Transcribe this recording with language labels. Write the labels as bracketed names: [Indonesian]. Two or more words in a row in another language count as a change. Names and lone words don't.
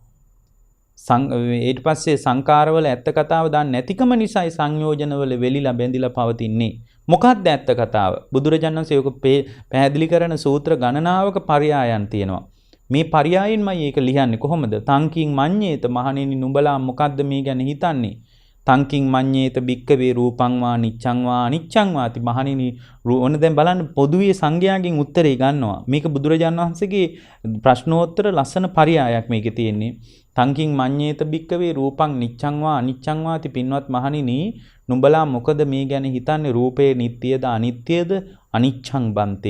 [Sinhala] ඊට පස්සේ සංකාරවල ඇත්ත කතාව දන්නේ නැතිකම නිසායි සංයෝජනවල වෙලිලා බැඳිලා පවතින්නේ. මොකක්ද ඇත්ත කතාව? බුදුරජාණන් වහන්සේ ඔක පැහැදිලි කරන සූත්‍ර ගණනාවක පරයයන් තියෙනවා. මේ පරයයින්මයි ඒක ලියන්නේ කොහොමද? [Pali] තංකින් මඤ්ඤේත [Sinhala] මහණෙනි නුඹලා මොකද්ද මේ ගැන හිතන්නේ? [Pali] තංකින් මඤ්ඤේත භික්කවේ රූපං වා නිච්ඡං වා අනිච්ඡං වාති [Sinhala] මහණෙනි ඕන දැන් බලන්න පොදුවේ සංඝයාගෙන් උත්තරේ ගන්නවා. මේක බුදුරජාණන් වහන්සේගේ ප්‍රශ්නෝත්තර ලස්සන පරයයක් මේකේ තියෙන්නේ. [Pali] තංකින් මඤ්ඤේත භික්කවේ රූපං නිච්ඡං වා අනිච්ඡං වාති [Sinhala] පින්වත් මහණෙනි නුඹලා මොකද මේ ගැන හිතන්නේ? රූපේ නිට්ටියද අනිත්‍යද? [Pali] අනිච්ඡං බන්තේ.